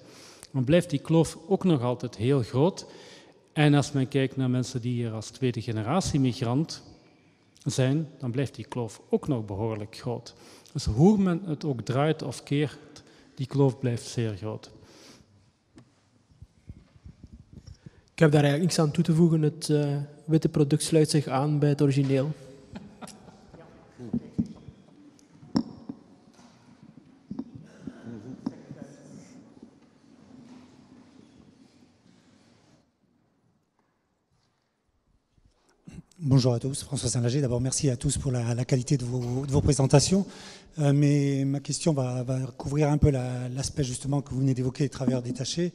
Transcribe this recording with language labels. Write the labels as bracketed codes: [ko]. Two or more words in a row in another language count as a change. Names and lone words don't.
[nl] Dan blijft die kloof ook nog altijd heel groot. En als men kijkt naar mensen die hier als tweede generatie migrant zijn, dan blijft die kloof ook nog behoorlijk groot. Dus hoe men het ook draait of keert, die kloof blijft zeer groot. Ik heb daar eigenlijk niks aan toe te voegen. Het witte product sluit zich aan bij het origineel. [fr] Bonjour à tous, François Saint-Lager. D'abord, merci à tous pour la qualité de vos présentations. Mais ma question va couvrir un peu l'aspect justement que vous venez d'évoquer, les travailleurs détachés.